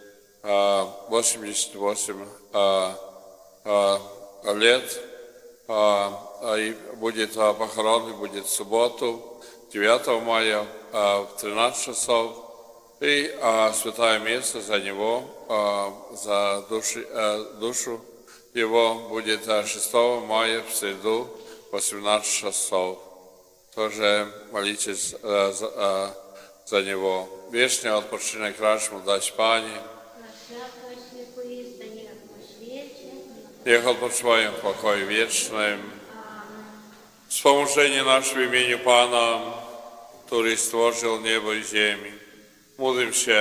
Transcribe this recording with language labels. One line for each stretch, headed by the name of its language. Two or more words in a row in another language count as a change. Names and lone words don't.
Russian: 88 лет, и будет похорон, будет в субботу, 9 мая, в 13 часов, и святое место за него, за душу его будет 6 мая в среду, 18 часов. Тоже молитесь за него.
Polish: Вечный odpoczynek racz mu dać, Panie. Niech odpoczywają w pokoju wiecznym. Wspomożenie nasze w imieniu Pana, który stworzył niebo i ziemię. Módlmy się.